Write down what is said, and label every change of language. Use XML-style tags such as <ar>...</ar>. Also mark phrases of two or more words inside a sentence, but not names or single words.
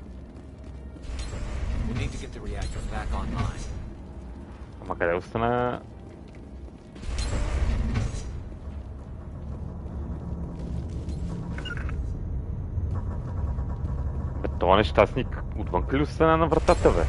<en>We need to get the reactor back online.</en> <bg>Ама къде остана? Бе, това нещастник от Отвън ли остана на вратата, бе?</bg>